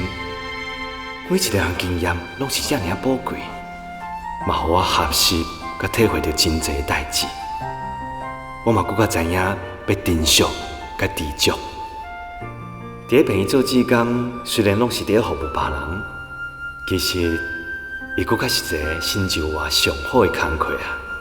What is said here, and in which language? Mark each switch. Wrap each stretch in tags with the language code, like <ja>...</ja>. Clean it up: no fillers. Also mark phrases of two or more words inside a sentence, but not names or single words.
<nan>每一个人经验拢是遮尔宝贵，嘛，互我学习甲体会到真侪代志。我嘛更加知影要珍惜甲知足。伫个病院做志工，虽然拢是伫服务别人，其实伊更加是一个成就我上好的工课啊。</nan>